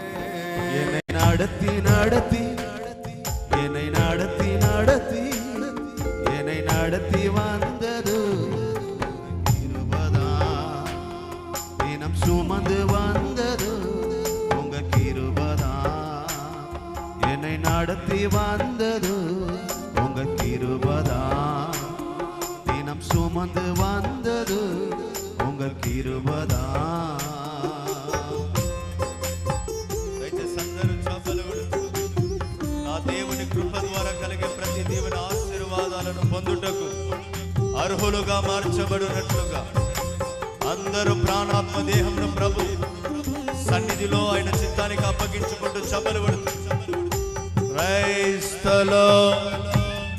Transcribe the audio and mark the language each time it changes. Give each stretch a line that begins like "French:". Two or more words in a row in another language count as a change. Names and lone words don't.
Tamil: என்னை நடத்தி நடத்தி, என்னை நடத்தி நடத்தி, என்னை நடத்தி வந்தது கிருபைதா, தினம் சுமந்து வந்தது உங்க கிருபைதா. என்னை நடத்தி வந்தது உங்க கிருபைதா, தினம் சுமந்து வந்தது உங்க கிருபைதா.
Telugu: దయచేసి అందరూ చప్పలు కొడుతూ నా దేవుని కృప ద్వారా కలిగే ప్రతి దీవెన ఆశీర్వాదాలను పొందుటకు అర్హులుగా మార్చబడినట్లుగా అందరూ ప్రాణాత్మ దేహంను ప్రభు సన్నిధిలో ఆయన చిత్తానికి అప్పగించుకుంటూ చప్పలు కొడుతూ
English: Praise the Lord.